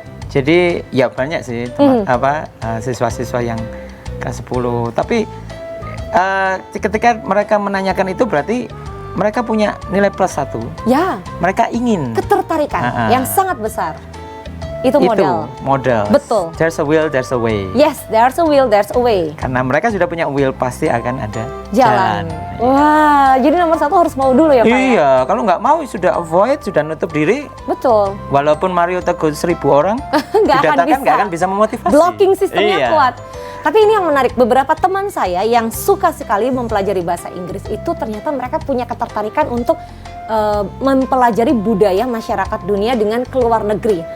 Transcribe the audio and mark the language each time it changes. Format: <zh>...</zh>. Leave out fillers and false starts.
<id>Jadi ya banyak sih siswa-siswa yang kelas 10. Tapi ketika mereka menanyakan itu berarti mereka punya nilai plus 1. Ya. Mereka ingin Ketertarikan yang sangat besar. Itu modal. Betul.</id> <en>There's a will, there's a way. Yes, there's a will, there's a way.</en> <id>Karena mereka sudah punya will, pasti akan ada jalan. Wah, jadi nomor 1 harus mau dulu ya Pak? Iya, kalau nggak mau sudah avoid, sudah nutup diri. Betul. Walaupun Mario Teguh 1000 orang nggak akan bisa memotivasi. Blocking sistemnya kuat. Tapi ini yang menarik, beberapa teman saya yang suka sekali mempelajari bahasa Inggris itu ternyata mereka punya ketertarikan untuk mempelajari budaya masyarakat dunia dengan keluar negeri.</id>